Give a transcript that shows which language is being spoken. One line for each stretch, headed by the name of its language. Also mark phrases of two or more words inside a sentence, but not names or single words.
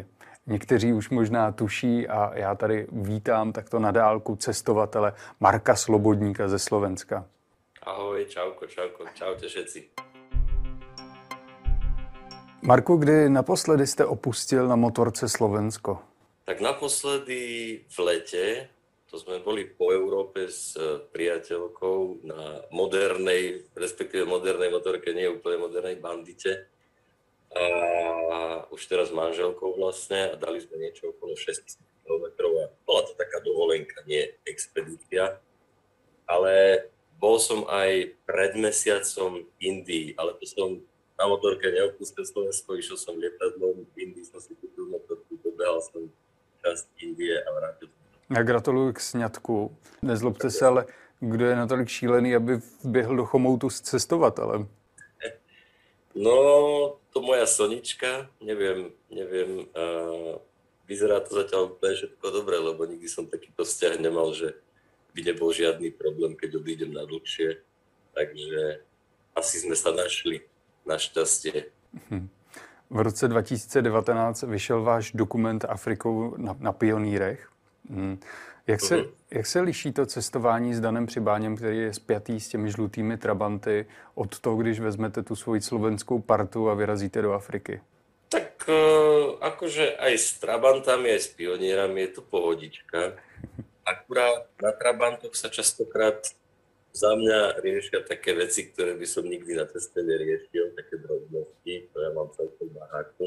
Czech: Někteří už možná tuší a já tady vítám takto na dálku cestovatele Marka Slobodníka ze Slovenska.
Slovak: Ahoj, čauko, čaute všetci.
Czech: Marku, kdy naposledy jste opustil na motorce Slovensko?
Slovak: Tak naposledy v lete, to sme boli po Európe s priateľkou na modernej, respektíve modernej motorke, nie úplne modernej bandite. A už teraz s manželkou vlastne a dali sme niečo okolo 6 km a bola to taká dovolenka, nie expedícia. Ale bol som aj pred mesiacom v Indii, ale to som na motorke neopustil Slovensko, išiel som lietadlom, v Indii som si kúpil motorku, dobehal som časť Indie a vrátil som.
Czech: Já gratuluju k sňatku. Nezlobte se, ale kdo je natolik šílený, aby vběhl do chomoutu s cestovatelem?
Slovak: No, to moja Sonička, neviem, vyzerá to zatiaľ úplne všetko dobre, lebo nikdy som takýto vzťah nemal, že by nebol žiadny problém, keď odídem na dlhšie, takže asi sme sa našli, našťastie.
Czech: V roce 2019 vyšel váš dokument Afrikou na pionýrech. Jak se liší to cestování s Danem Přibáněm, který je spjatý s těmi žlutými trabanty, od toho, když vezmete tu svoji slovenskou partu a vyrazíte do Afriky?
Slovak: Tak akože aj s trabantami, aj s pionierami je to pohodička. Akurát na trabantoch sa častokrát za mňa riešia také veci, ktoré by som nikdy na ceste neriešil, také drobnosti, to ja mám celkom baráku.